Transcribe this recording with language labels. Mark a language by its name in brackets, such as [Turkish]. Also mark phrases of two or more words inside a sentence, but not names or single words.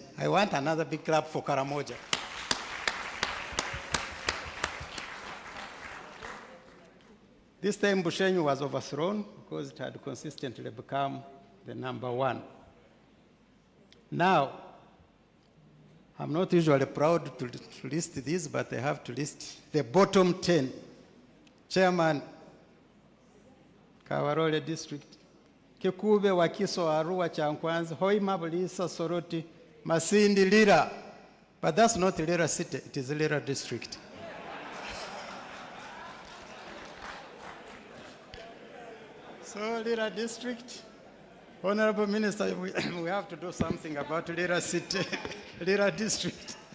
[English] I want another big clap for Karamoja. This time Bushenyi was overthrown because it had consistently become the number 1. Now, I'm not usually proud to list these, but I have to list the bottom 10. Chairman, Kawarole District, Kikube, Wakiso, Arua, Chankwanzi, Hoima, Bulisa, Soroti, Masindi, Lira. But that's not Lira City, it is Lira District. So, Lira District, Honorable Minister, we have to do something about Lira City, Lira District.